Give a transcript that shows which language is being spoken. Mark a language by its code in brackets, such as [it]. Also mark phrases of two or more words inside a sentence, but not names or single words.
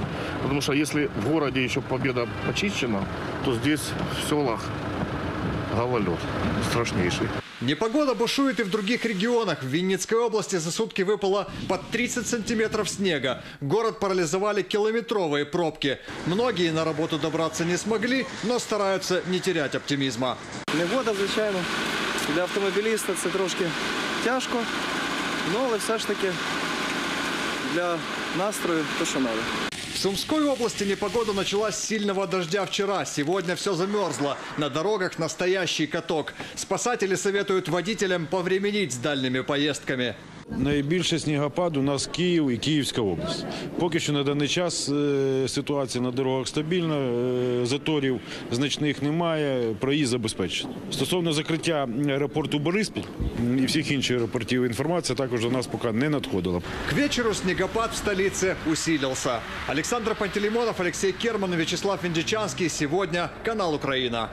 [ru] Потому что если в городе еще Победа почищена, то здесь в селах гололед страшнейший. Непогода бушует и в других регионах. В Винницкой области за сутки выпало под 30 сантиметров снега. Город парализовали километровые пробки. Многие на работу добраться не смогли, но стараются не терять оптимизма. [uk] Негода, звичайно, для автомобіліста це трошки тяжко, але все ж таки для настрою то, що треба. [ru] В Сумской области непогода началась с сильного дождя вчера. Сегодня все замерзло. На дорогах настоящий каток. Спасатели советуют водителям повременить с дальними поездками. [uk] Найбільший снігопад у нас Київ і Київська область. Поки що на даний час ситуація на дорогах стабільна, заторів значних немає, проїзд забезпечений. Стосовно закриття аеропорту Бориспіль і всіх інших аеропортів, інформація також до нас поки не надходила. [ru] К вечеру снегопад в столице усилился. Александр Пантелеймонов, Алексей Керман, Вячеслав Индичанский. Сегодня канал «Украина».